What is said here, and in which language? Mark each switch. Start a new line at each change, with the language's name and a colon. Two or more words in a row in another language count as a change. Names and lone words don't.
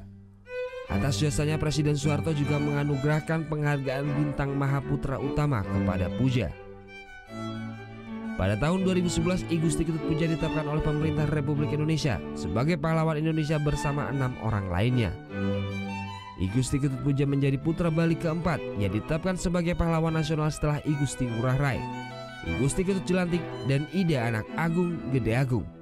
Indonesian: Atas jasanya Presiden Soeharto juga menganugerahkan penghargaan Bintang Mahaputra Utama kepada Puja. Pada tahun 2011, I Gusti Ketut Puja ditetapkan oleh pemerintah Republik Indonesia sebagai pahlawan Indonesia bersama 6 orang lainnya. I Gusti Ketut Puja menjadi putra Bali keempat yang ditetapkan sebagai pahlawan nasional setelah I Gusti Ngurah Rai, I Gusti Ketut Jelantik, dan Ida Anak Agung Gede Agung.